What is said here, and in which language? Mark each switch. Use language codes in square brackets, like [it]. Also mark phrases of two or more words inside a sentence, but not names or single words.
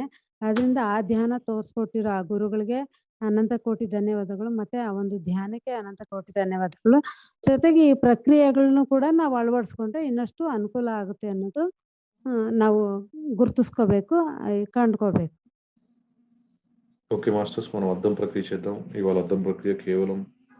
[kn] ಅದರಿಂದ ಆ ಧ್ಯಾನ ತೋರಿಸ್ಕೊಟ್ಟಿರೋ ಆ ಗುರುಗಳಿಗೆ ಅನಂತ ಕೋಟಿ ಧನ್ಯವಾದಗಳು. ಮತ್ತೆ ಆ ಒಂದು ಧ್ಯಾನಕ್ಕೆ ಅನಂತ ಕೋಟಿ ಧನ್ಯವಾದಗಳು. ಜೊತೆಗೆ ಈ ಪ್ರಕ್ರಿಯೆಗಳನ್ನು ಕೂಡ ನಾವು ಅಳವಡಿಸ್ಕೊಂಡ್ರೆ ಇನ್ನಷ್ಟು ಅನುಕೂಲ ಆಗುತ್ತೆ ಅನ್ನೋದು ನಾವು ಗುರುತಿಸ್ಕೋಬೇಕು, ಕಂಡ್ಕೋಬೇಕು. [en] okay masters, [te] మనం అద్దం ప్రక్రియ చేద్దాం. ఇవాళ అద్దం ప్రక్రియ కేవలం